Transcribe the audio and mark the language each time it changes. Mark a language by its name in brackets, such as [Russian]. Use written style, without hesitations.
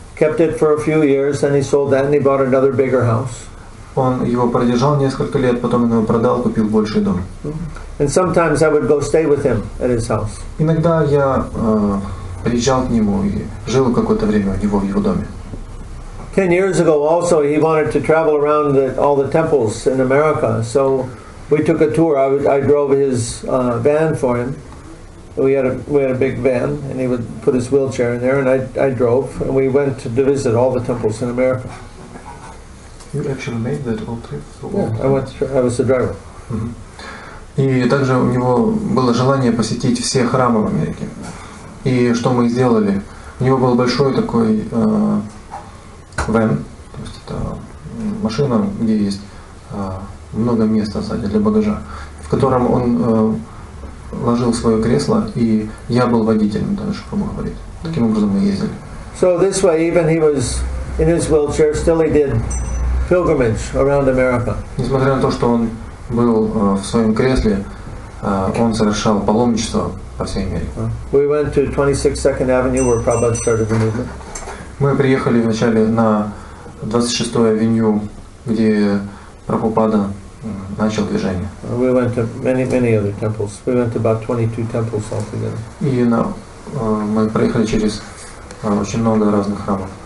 [English] Kept it for a few years, then he sold that, and he bought another bigger house. [Russian] Он его продержал несколько лет, потом он его продал, купил больший дом. [English] And sometimes I would go stay with him at his house. [Russian] Иногда я приезжал к нему и жил какое-то время у него в его доме. [English] 10 years ago also he wanted to travel around all the temples in America, so we took a tour. I drove his van for him. We had a big van, and he would put his wheelchair in there, and I drove, and we went to visit all the temples in America. You actually made that whole trip? Yeah, I was the driver. [Russian] И также у него было желание посетить все храмы в Америке. И что мы сделали? У него был большой такой вэн, то есть это машина, где есть много места сзади для багажа, в котором он ложил свое кресло, и я был водителем, даже чтобы говорить. Таким образом мы ездили. [English] So this way, even he was in his wheelchair, still he did pilgrimage around America. [Russian] Несмотря на то, что он был в своем кресле, он совершал паломничество по всей Америке. [English] We went to 26 Second Avenue, where Prabhupada started the movement. [Russian] Мы приехали вначале на 26-ю авеню, где Прабхупада начал движение. [English] We went to many other temples. We went to about 22 temples altogether. [Russian] И мы проехали через очень много разных храмов.